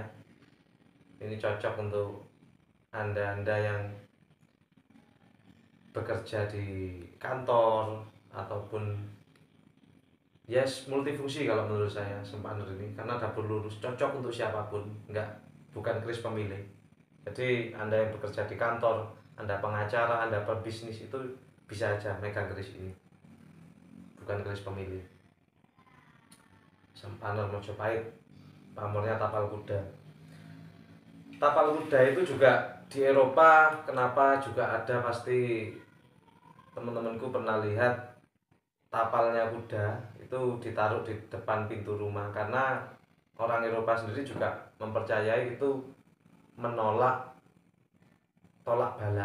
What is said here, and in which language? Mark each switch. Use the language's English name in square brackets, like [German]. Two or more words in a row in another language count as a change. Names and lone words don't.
[Indonesian] Ini cocok untuk anda-anda yang bekerja di kantor ataupun yes, multifungsi kalau menurut saya sempaner ini, karena dapur lurus cocok untuk siapapun, bukan keris pemilih. Jadi anda yang bekerja di kantor, anda pengacara, anda pebisnis, itu bisa aja megang keris ini, bukan keris pemilih. Sempaner Mojopahit, pamornya tapal kuda. Tapal kuda itu juga di Eropa, kenapa juga ada, pasti teman-temanku pernah lihat tapalnya kuda itu ditaruh di depan pintu rumah, karena orang Eropa sendiri juga mempercayai itu menolak tolak bala.